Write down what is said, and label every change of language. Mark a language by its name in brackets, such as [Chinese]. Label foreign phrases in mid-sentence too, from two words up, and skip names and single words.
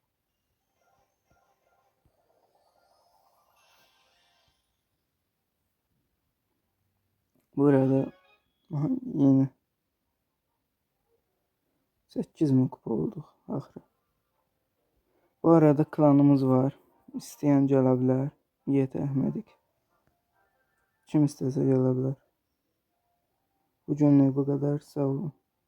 [Turkish] Bu arada yeni 8000 kupa olduk axırı. Bu arada [Azerbaijani] klanımız var. İsteyen gələ bilər. Yetəhmədik. Kim istəsə gələ bilər. [Turkish] Bu günlük bu kadar. [Azerbaijani] Sağ olun.